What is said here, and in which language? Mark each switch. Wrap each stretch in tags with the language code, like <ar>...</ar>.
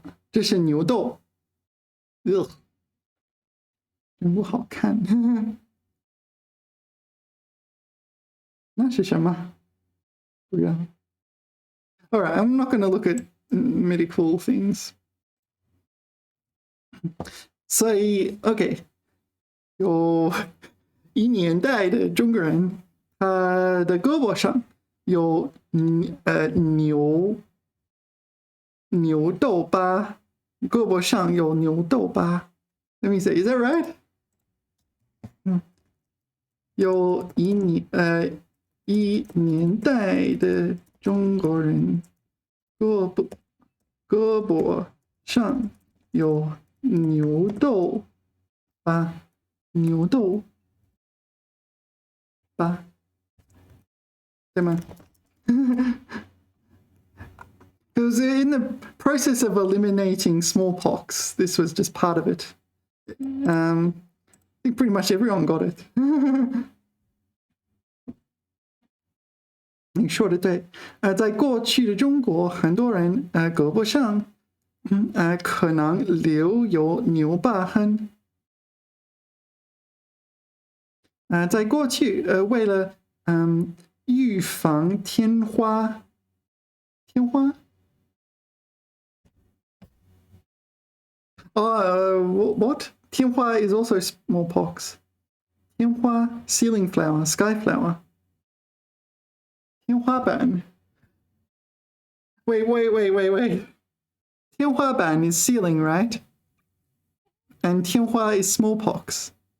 <zh>这是牛痘.Ugh. 真不好看. 那是什么?</zh> <en>All right, I'm not going to look at medical things.</en> <zh>所以 OK， 有一年代的中国人，他的胳膊上有牛痘疤，胳膊上有牛痘疤。</zh> <en>Let me say, is that right?</en> <zh>有一年代的中国人胳膊上有牛痘疤，牛痘疤，对吗？</zh> <en>Because in the process of eliminating smallpox, this was just part of it. I think pretty much everyone got it.</en> <zh>你说的对，在过去的中国，很多人胳膊上可能留有牛疤痕。在过去，为了预防天花，</zh> <en>what? 天花 is also smallpox. 天花 ceiling flower, sky flower.</en> <zh>天花板</zh> <en>Wait. 天花板 is ceiling, right? And 天花 is smallpox.</en>